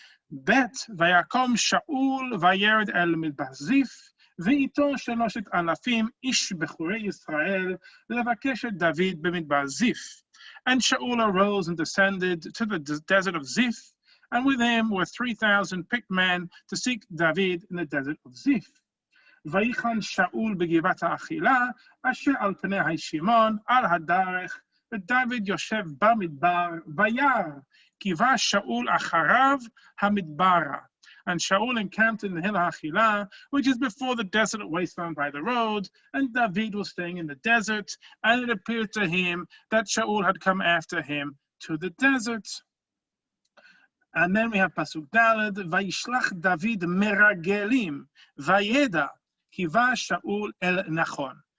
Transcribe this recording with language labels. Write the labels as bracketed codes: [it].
[he] Bet vayakom Shaul vayered el midbar Zif, ואיתו 3,000 איש בחורי ישראל לבקש את דוד במדבר Zif. [en] And Shaul arose and descended to the desert of Zif, and with him were 3,000 picked men to seek David in the desert of Zif. [he] ויחן שאול בגבעת האכילה, אשר על פני הישימון, על הדרך, ודוד יושב במדבר, וירא, כי בא שאול אחריו המדברה. [en] And Shaul encamped in the hill of Achila, which is before the desolate wasteland by the road, and David was staying in the desert, and it appeared to him that Shaul had come after him to the desert. And then we have Pasuk Daled, [he] Vayishlach David meragelim, Vayeda, Kiva Shaul el Nachon.